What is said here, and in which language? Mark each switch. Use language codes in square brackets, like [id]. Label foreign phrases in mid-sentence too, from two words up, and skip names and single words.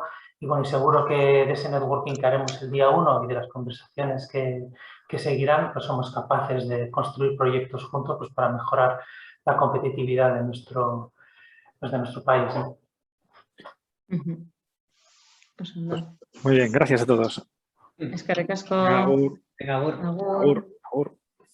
[es] Y bueno, y seguro que de ese networking que haremos el día 1 y de las conversaciones que seguirán, pues somos capaces de construir proyectos juntos, pues para mejorar la competitividad de nuestro país, ¿no? [eu] Pues ondo. [es] Muy bien, gracias a todos. [eu] Eskerrik asko. Agur. [es] Venga, agur. [eu] Agur. Agur. Agur.